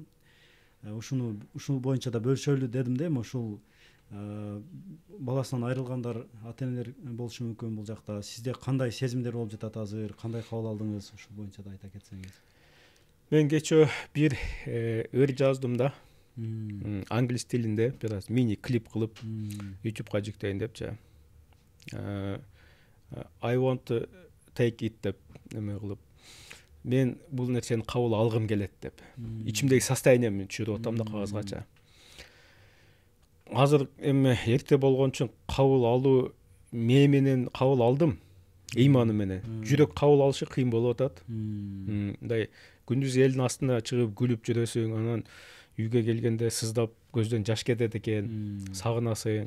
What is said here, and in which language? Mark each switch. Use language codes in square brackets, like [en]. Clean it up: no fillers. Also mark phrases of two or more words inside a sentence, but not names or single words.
[ky] Ушул боюнча да бөлүшөлү дедим да, эми ушул баласынан айрылгандар, ата-энелер болушу мүмкүн бул жакта. Сизде кандай сезимдер болуп жатат азыр, кандай кабыл алдыңыз, ушул боюнча да айта кетсеңиз. Мен кечээ бир ыр жаздым да. Англис тилинде бир аз мини клип кылып YouTube'га жүктөйүн депчи. [en] I want to take it [ky] деп эме кылып. Мен бул нерсени кабыл алгым келет деп. Ичимдеги состояниемди түшүрүп атам да кагазгача. азыр эми эрте болгон үчүн кабыл алуу менен кабыл алдым, ыйманы менен. Жүрөк кабыл алышы кыйын болуп атат. Мындай күндүз элдин астына чыгып күлүп жүрөсүң, анан үйгө келгенде сыздап көздөн жаш кетет экен, сагынасың.